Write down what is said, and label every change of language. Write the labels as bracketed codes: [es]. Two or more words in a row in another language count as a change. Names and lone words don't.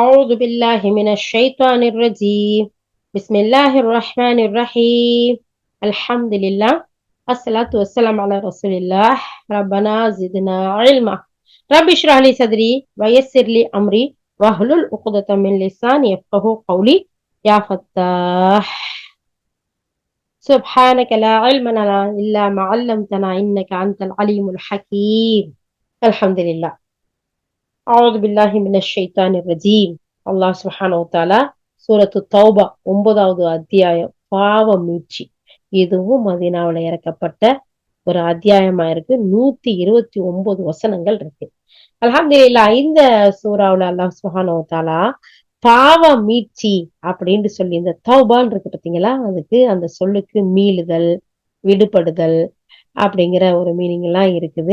[ar] أعوذ بالله من الشيطان الرجيم بسم الله الرحمن الرحيم الحمد لله الصلاة والسلام على رسول الله ربنا زدنا علما رب اشرح لي صدري ويسر لي أمري واحلل عقدة من لساني يفقهوا قولي يا فتاح سبحانك لا علم لنا إلا ما علمتنا إنك أنت العليم الحكيم الحمد لله أعوذ بالله من الشيطان الرجيم الله سبحانه و تعالى [ta] சூரத்து தௌபா 9வது அத்தியாயம் பாவ மீட்சி. இதுவும் மதீனாவுல இறக்கப்பட்ட ஒரு அத்தியாயமா இருக்கு. 129 வசனங்கள் இருக்கு. அல்ஹம்துலில்லாஹ். இந்த சூறாவுல [ar] الله سبحانه و تعالى [ta] பாவ மீட்சி அப்படின்னு சொல்லி இந்த தௌபான்னு இருக்கு பாத்தீங்களா, அதுக்கு அந்த சொல்லுக்கு மீளுதல், விடுபடுதல் அப்படிங்கிற ஒரு மீனிங் எல்லாம் இருக்குது.